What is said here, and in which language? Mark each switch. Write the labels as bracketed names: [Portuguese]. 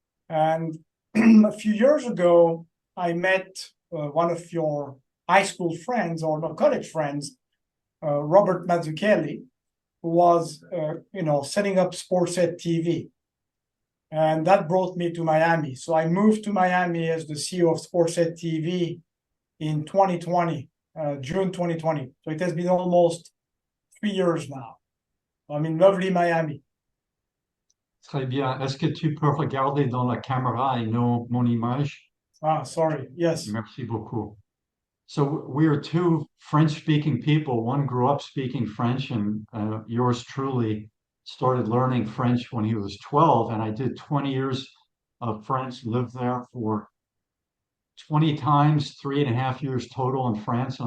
[English] And a few years ago, I met one of your high school friends, or no, college friends, Robert Mazzucchelli, who was, setting up SportsEdTV. And that brought me to Miami. So I moved to Miami as the CEO of SportsEdTV in 2020, June 2020. So it has been almost 3 years now. I'm in lovely Miami. [French] Très bien. Est-ce que tu peux regarder dans la caméra et non mon image? [English] Ah, sorry. Yes. [French] Merci beaucoup. [English] So we are 2 French-speaking people. One grew up speaking French, and yours truly started learning French when he was 12. And I did 20 years of French, lived there for 20 times, 3.5 years total in France.